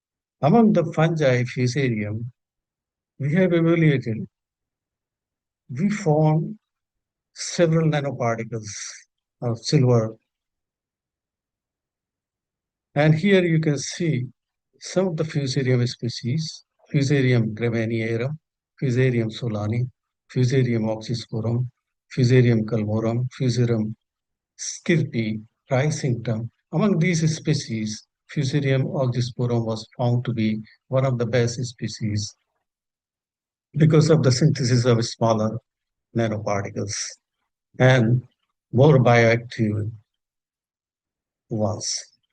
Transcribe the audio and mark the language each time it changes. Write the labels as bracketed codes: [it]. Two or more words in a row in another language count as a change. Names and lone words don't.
[en] Among the fungi, Fusarium we have evaluated, we found several nanoparticles of silver. And here you can see some of the fusarium species: Fusarium graminearum, Fusarium solani, Fusarium oxysporum, Fusarium calmorum, Fusarium skirpi, Ricinctum. Among these species, Fusarium oxysporum was found to be one of the best species because of the synthesis of smaller nanoparticles and more bioactive ones.